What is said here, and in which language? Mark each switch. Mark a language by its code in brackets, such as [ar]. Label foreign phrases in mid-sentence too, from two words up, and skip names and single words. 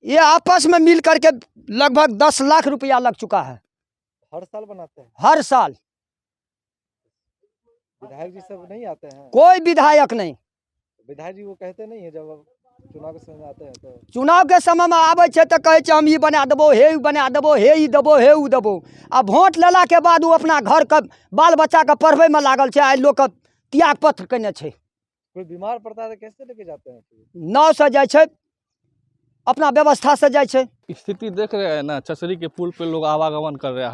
[hi] ये आपस में मिल करके लगभग 10 लाख रुपया लग चुका है। हर साल बनाते हैं? हर साल। विधायक जी सब नहीं आते हैं? कोई विधायक नहीं। विधायक जी वो कहते नहीं है जब चुनाव के समय आते हैं तो? [anp] चुनाव के समय में आवे छे तो कहे छे हम ई बना देबो, हे ई बना देबो, हे ई देबो, हे ऊ देबो। अब वोट लेला के बाद वो अपना घर का बाल बच्चा के पढ़वे में लागल छे। आई लोग के त्याग पत्र कने छे। [hi] कोई बीमार पड़ता है तो कैसे लेके जाते हैं? [anp] नाव से जाए छे, अपना व्यवस्था से जाए छे। [hi] स्थिति देख रहे हैं ना, चचरी के पुल पे लोग आवागमन कर रहे हैं।